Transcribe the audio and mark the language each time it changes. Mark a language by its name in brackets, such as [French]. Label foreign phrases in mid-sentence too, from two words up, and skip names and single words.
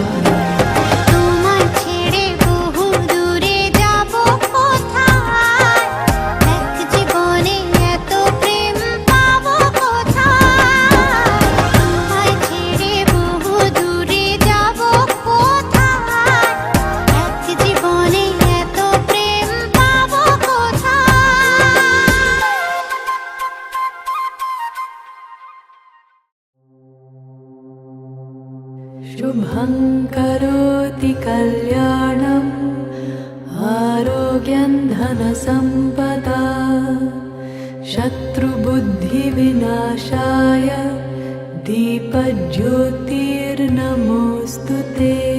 [Bangla] তোমায় ছেড়ে বহু দূরে যাব কোথায়, এক জীবনে এত প্রেম পাবো কোথায়। তোমায় ছেড়ে বহু দূরে যাব কোথায়, এক জীবনে এত প্রেম পাবো কোথায়। [Sanskrit] शुभं करोति कल्याणम् आरोग्यं धनसम्पदा शत्रुबुद्धिविनाशाय दीपज्योतिर्नमोऽस्तु ते।